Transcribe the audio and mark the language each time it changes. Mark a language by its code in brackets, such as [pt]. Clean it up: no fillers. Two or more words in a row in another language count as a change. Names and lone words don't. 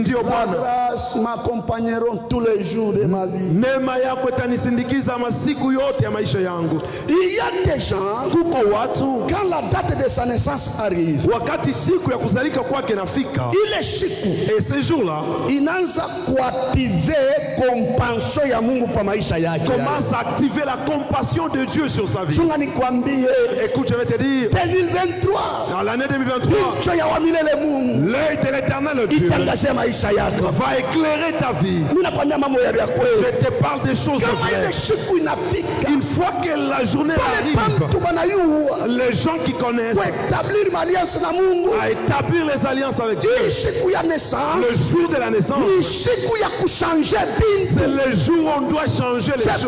[fr] la grâce m'accompagneront tous les jours de ma vie. Il y a des gens, quand la date de sa naissance arrive, il est chiku. Et ces jours-là, [sw] inaanza kuactiver compassion ya Mungu pa maisha yake. [fr] Commence à activer la compassion de Dieu sur sa vie. [sw] Chunga nikwambie, [fr] écoute, je vais te dire, 2023, dans l'année 2023, l'œil de l'Éternel Dieu va éclairer ta vie. Je te parle des choses vraies. Une fois que la journée arrive, les gens qui connaissent à établir les alliances avec Dieu, le jour de la naissance, c'est le jour où on doit changer les choses.